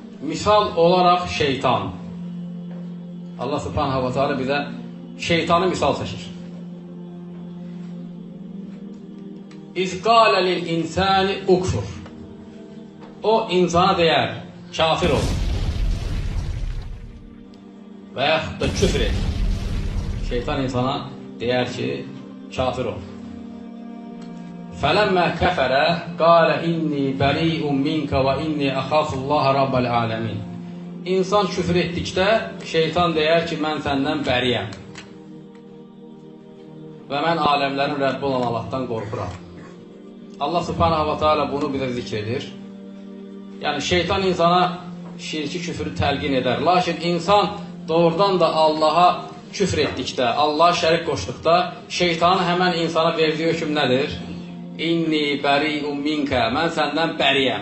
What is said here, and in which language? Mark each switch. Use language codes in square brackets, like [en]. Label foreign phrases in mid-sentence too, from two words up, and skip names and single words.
[az] misal olarak şeytan. Allah [ar] سبحانه وتعالى [az] bize şeytanı misal seçir. [ar] إذ قال للإنسان اكفر. [az] O insana deyər, kafir ol. Və yaxud da küfr et. Şeytan insana deyər ki, kafir ol. [ar] فلما كفر قال إني بريء منك وإني أخاف الله رب العالمين. [az] İnsan küfür etdikdə şeytan deyər ki, mən səndən bəriyəm. Və mən aləmlərin Rəbbi olan Allahdan qorxuram. Allah [ar] سبحانه وتعالى [az] bunu bizə zikr edir. Yəni şeytan insana şirki küfrü təlqin edər. Lakin insan doğrudan da Allaha küfr etdikdə, Allaha şərik qoşduqda şeytanın həmən insana verdiyi hökm nədir? [ar] إني بريء منك, [az] mən səndən bəriyəm.